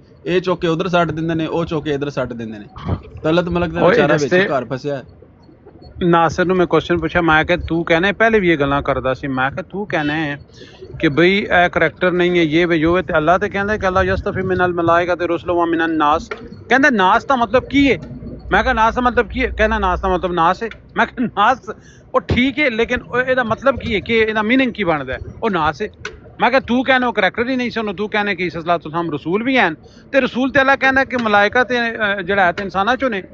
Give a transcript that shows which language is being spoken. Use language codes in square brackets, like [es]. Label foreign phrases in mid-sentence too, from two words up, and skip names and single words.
[pa] ਇਹ ਚੁੱਕ ਕੇ ਉਧਰ ਸੱਟ ਦਿੰਦੇ ਨੇ, ਉਹ ਚੁੱਕ ਕੇ ਇੱਧਰ ਸੱਟ ਦਿੰਦੇ ਨੇ। ਤਲਤ ਮਲਕ ਦਾ ਵਿਚਾਰਾ ਵਿੱਚ ਘਰ ਫਸਿਆ। ਨਾਸਰ ਨੂੰ ਮੈਂ ਕੁਐਸਚਨ ਪੁੱਛਿਆ, ਮੈਂ ਕਿਹਾ ਤੂੰ ਕਹਿਣਾ ਪਹਿਲੇ ਵੀ ਇਹ ਗੱਲਾਂ ਕਰਦਾ ਸੀ, ਮੈਂ ਕਿਹਾ ਤੂੰ ਕਹਿਣਾ ਕਿ ਬਈ ਇਹ ਕਰੈਕਟਰ ਨਹੀਂ ਹੈ ਇਹ ਵੇ ਜੋ ਹੈ, ਤੇ ਅੱਲਾਹ ਤੇ ਕਹਿੰਦਾ ਕਿ [ar] الله يصطفي من الملائكة رسلا ومن الناس. [pa] ਕਹਿੰਦਾ ਨਾਸ ਦਾ ਮਤਲਬ ਕੀ ਹੈ? ਮੈਂ ਕਿਹਾ ਨਾਸ ਦਾ ਮਤਲਬ ਕੀ ਹੈ? ਕਹਿੰਦਾ ਨਾਸ ਦਾ ਮਤਲਬ ਨਾਸ ਹੈ। ਮੈਂ ਕਿਹਾ ਨਾਸ ਉਹ ਠੀਕ ਹੈ, ਲੇਕਿਨ ਇਹਦਾ ਮਤਲਬ ਕੀ ਹੈ ਕਿ ਇਹਦਾ ਮੀਨਿੰਗ ਕੀ ਬਣਦਾ ਹੈ? ਉਹ ਨਾਸ ਹੈ। ਮੈਂ ਕਿਹਾ ਤੂੰ ਕਹਿਣਾ ਉਹ ਕਰੈਕਟਰ ਹੀ ਨਹੀਂ ਸੀ, ਉਹਨੂੰ ਤੂੰ ਕਹਿਣਾ ਕਿ ਈਸਾ ਸਲਾਮ ਰਸੂਲ ਵੀ ਹਨ, ਤੇ ਰਸੂਲ ਤੇ ਅੱਲਾਹ ਕਹਿੰਦਾ ਕਿ ਮਲਾਇਕਾ ਤੇ ਜਿਹੜਾ ਹੈ ਤੇ ਇਨਸਾਨਾਂ ਚੋਂ ਨੇ।